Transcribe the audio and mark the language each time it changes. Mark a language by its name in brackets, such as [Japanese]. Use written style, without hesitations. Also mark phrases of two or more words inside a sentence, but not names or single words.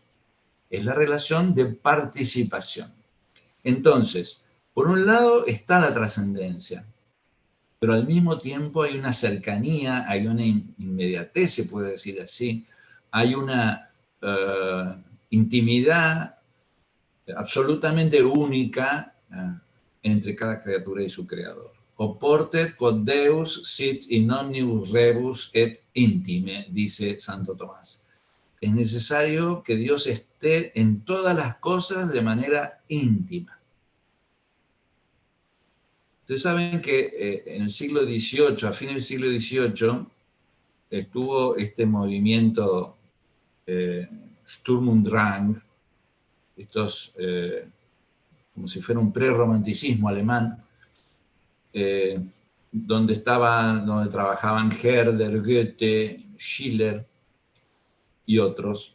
[Spanish] Es la relación de participación. Entonces, por un lado está la trascendencia, pero al mismo tiempo hay una cercanía, hay una inmediatez, se puede decir así, hay una intimidad absolutamente única entre cada criatura y su creador. [Latin] Oportet quod Deus sit in omnibus rebus et intime, [Spanish] dice Santo Tomás. Es necesario que Dios esté en todas las cosas de manera íntima. Ustedes saben que en el siglo XVIII, a fines del siglo XVIII, estuvo este movimiento [German] Sturm und Drang, [Spanish] estos, como si fuera un prerromanticismo alemán, donde trabajaban Herder, Goethe, Schiller y otros.